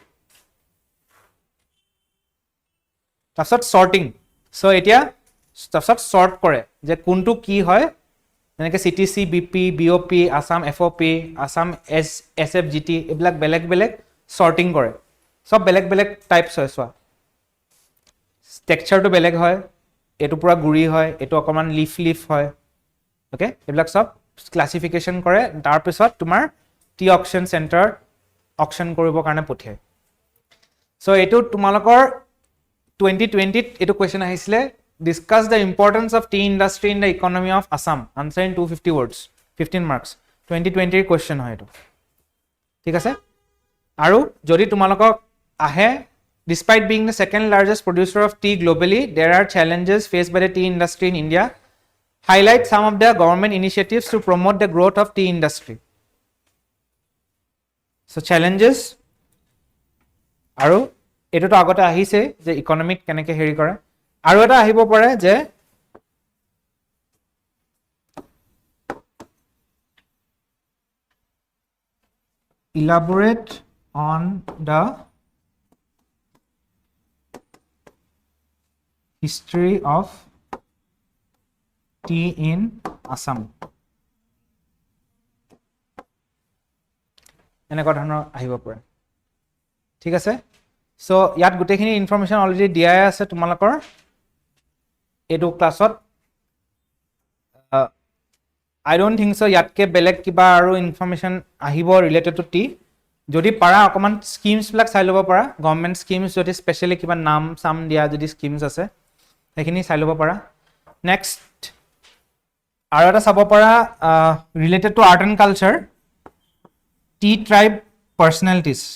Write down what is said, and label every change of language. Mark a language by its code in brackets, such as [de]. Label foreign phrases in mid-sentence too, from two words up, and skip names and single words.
[as] তাৰছত সৰ্টিং সো এতিয়া তাৰছত সৰ্ট কৰে যে কোনটো কি হয় এনেকে সিটিসি বিপি বিওপি আসাম এফওপি আসাম এসএফজিটি এবিলাক বেলেগ সৰ্টিং কৰে সব বেলেগ টাইপস হয় সোৱা টেক্সচাৰটো বেলেগ হয় এটো পুৰা গুৰি হয় এটো অকমান লিফ হয় ওকে এইবিলাক সব ক্লাসিফিকেশন কৰে তাৰ পিছত তোমাৰ [en] tea auction centre [as] অকশন কৰিব কাৰণে পঠিয়ায় সো এটো তোমালোকৰ 2020 ত এটো কোৱেশ্চন আহিছিলে [en] discuss the importance of tea industry in the economy of Assam answer in 250 words 15 marks [as] 2020 ৰ কোৱেশ্চন হয় এটো ঠিক আছে আৰু যদি তোমালোকক আহে [en] despite being the second largest producer of tea globally there are challenges faced by the tea industry [as] in India highlight some of the government initiatives to promote the growth of tea industry so challenges আৰু এটোটো আগতে আহিছে যে ইকোনমিক কেনেকে হেৰি কৰে আৰু এটা আহিব পাৰে যে [en] elaborate on the history of tea in Assam [as] এনেকুৱা ধৰণৰ আহিব পাৰে ঠিক আছে সো ইয়াত গুটেখিনি ইনফৰমেশন অলৰেডি দিয়াই আছে তোমালোকৰ এটো ক্লাছত [en] I don't think so [as] ইয়াতকে বেলেগ কিবা আৰু ইনফৰমেশন আহিব [en] related to tea [as] যদি পাৰা অকমান স্কিমছ বিলাক চাই লব পাৰা [en] government schemes [as] যদি স্পেশালি কিবা নাম সাম দিয়া যদি স্কিমছ আছে সেইখিনি চাই লব পাৰা নেক্সট আৰু এটা চাব পাৰা [en] related to art and culture tea tribe personalities